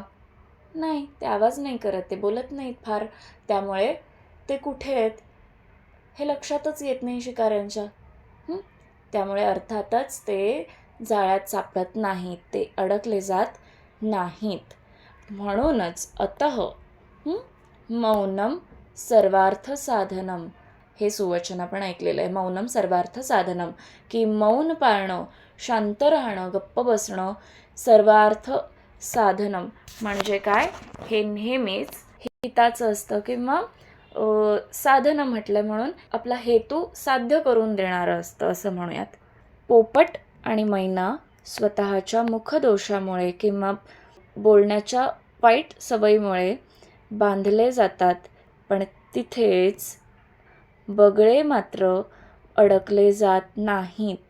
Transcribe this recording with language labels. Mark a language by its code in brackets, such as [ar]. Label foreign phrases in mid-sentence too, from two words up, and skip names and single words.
[mr] नाही, ते आवाज नाही करत, ते बोलत नाहीत फार. त्यामुळे ते कुठे आहेत हे लक्षातच येत नाही शिकाऱ्यांच्या. त्यामुळे अर्थातच ते जाळ्यात सापडत नाहीत, ते अडकले जात नाहीत. म्हणूनच [sa] अतः मौनम सर्वार्थ साधनम, [mr] हे सुवचन आपण ऐकलेलं आहे. [sa] मौनम सर्वार्थ साधनम, [mr] की मौन पाळणं, शांत राहणं, गप्प बसणं [sa] सर्वार्थ साधनम [mr] म्हणजे काय? हे नेहमीच हिताचं असतं किंवा साधन म्हटलं म्हणून आपला हेतू साध्य करून देणारं असतं, असं म्हणूयात. पोपट आणि मैना स्वतःच्या मुखदोषामुळे किंवा बोलण्याच्या वाईट सवयीमुळे बांधले जातात, पण तिथेच बगळे मात्र अडकले जात नाहीत.